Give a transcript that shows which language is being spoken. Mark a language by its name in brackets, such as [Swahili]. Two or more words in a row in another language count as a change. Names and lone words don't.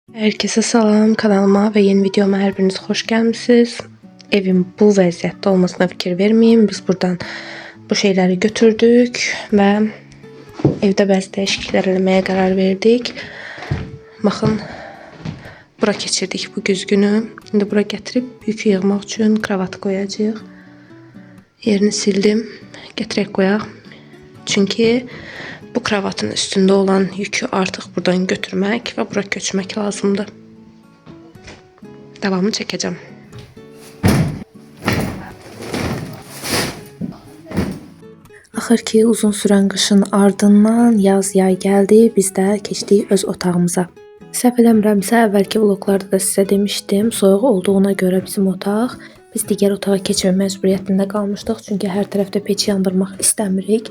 [Turkish] Herkese salam, kanalıma ve yeni videoma her biriniz hoş gelmişsiniz. [Azerbaijani] Evin bu vəziyyətdə olmasına fikir vermeyin. Biz buradan bu şeyleri götürdük ve evde bəzi dəyişikliklər eləməyə qərar verdik. Baxın, bura keçirdik bu güzgünü. Şimdi bura gətirib yükü yığmaq üçün kravatı koyacağıq. Yerini sildim. Gətirək qoyaq. [Turkish] Çünkü bu kravatın üstünde olan yükü artık buradan götürmek ve bura köçmek lazımdı. Devamını çekeceğim. [Azerbaijani] Axır ki uzun sürən qışın ardından yaz yay gəldi, biz də keçdik öz otağımıza. Səhv eləmirəmsə, əvvəlki vloglarda da sizə demişdim, soyuq olduğuna görə bizim otaq, biz digər otağa keçmə məcburiyyətində qalmışdıq, çünki hər tərəfdə peçi yandırmaq istəmirik.